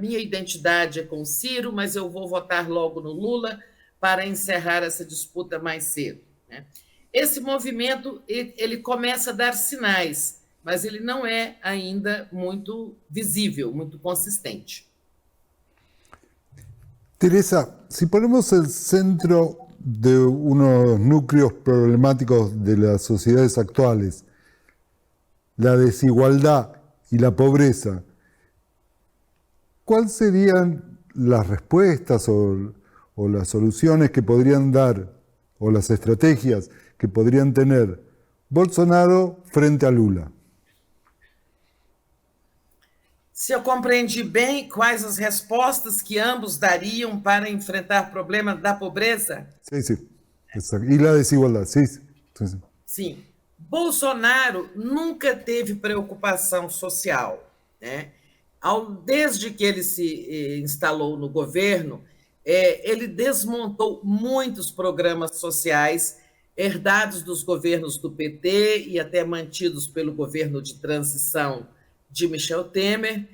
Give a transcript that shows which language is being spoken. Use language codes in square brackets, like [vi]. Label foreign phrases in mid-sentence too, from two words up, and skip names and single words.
[pt] Minha identidade é com Ciro, mas eu vou votar logo no Lula para encerrar essa disputa mais cedo, né? Esse movimento ele começa a dar sinais, mas ele não é ainda muito visível, muito consistente. [es] Teresa, si ponemos el centro de unos núcleos problemáticos de las sociedades actuales, la desigualdad y la pobreza, ¿cuáles serían las respuestas o las soluciones que podrían dar, o las estrategias que podrían tener Bolsonaro frente a Lula? [pt] Se eu compreendi bem, quais as respostas que ambos dariam para enfrentar o problema da pobreza? [es] Sí, sí, exacto. Y la desigualdad, sí, sí. [pt] Sim. Bolsonaro nunca teve preocupação social, né? Desde que ele se instalou no governo, ele desmontou muitos programas sociais herdados dos governos do PT e até mantidos pelo governo de transição de Michel Temer.